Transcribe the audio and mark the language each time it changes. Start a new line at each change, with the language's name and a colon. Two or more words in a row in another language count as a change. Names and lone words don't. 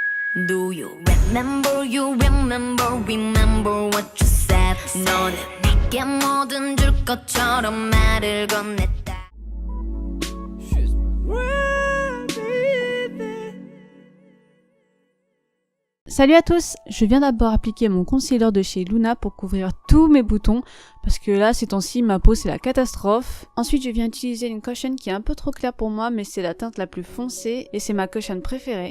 English: Do you remember what you said.
Korean: 너는 내게 뭐든 줄 것처럼 말을 건넸다.
French: Salut à tous, je viens d'abord appliquer mon concealer de chez Luna pour couvrir tous mes boutons parce que là ces temps-ci ma peau c'est la catastrophe. Ensuite je viens utiliser une cushion qui est un peu trop claire pour moi mais c'est la teinte la plus foncée et c'est ma cushion préférée.